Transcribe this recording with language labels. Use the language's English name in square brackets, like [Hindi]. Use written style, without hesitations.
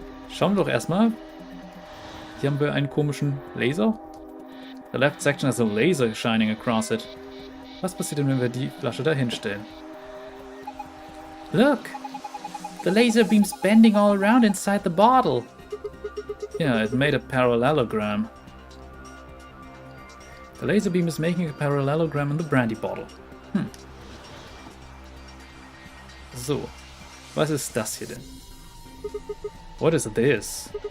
[German] Schauen wir doch erstmal. Hier haben wir einen komischen Laser. [English] The left section has a laser shining across it. [German] Was passiert denn, wenn wir die Flasche da hinstellen? [English] Look! The laser beam's bending all around inside the bottle. Yeah, it made a parallelogram. The laser beam is making a parallelogram in the brandy bottle. [German] So, was ist das hier denn? [English] What is this?